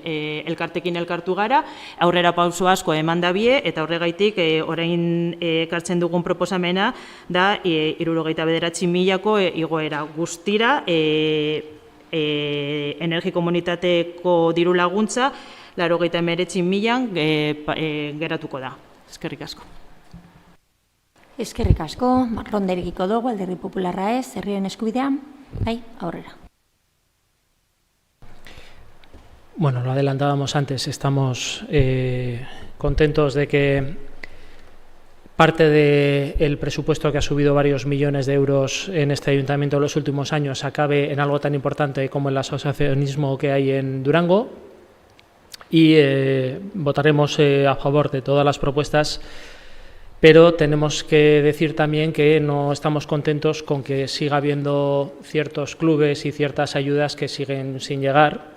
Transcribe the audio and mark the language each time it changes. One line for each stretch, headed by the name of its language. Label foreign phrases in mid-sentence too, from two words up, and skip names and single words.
Basque: Elkartekin elkartu gara, aurrera pauso asko eman dabie, eta horregaitik orain ekartzen dugun proposamena da 79.000ko igoera guztira, energi komunitateko diru laguntza 89.000 geratuko da. Eskerrik asko. Eskerrik asko, ronderekiko dugu, Alderdi Popularra ez, herrien eskubidea, bai, aurrera.
Spanish: Bueno, lo adelantábamos antes, estamos contentos de que parte del presupuesto que ha subido varios millones de euros en este ayuntamiento en los últimos años acabe en algo tan importante como el asociacionismo que hay en Durango, y votaremos a favor de todas las propuestas, pero tenemos que decir también que no estamos contentos con que siga habiendo ciertos clubes y ciertas ayudas que siguen sin llegar.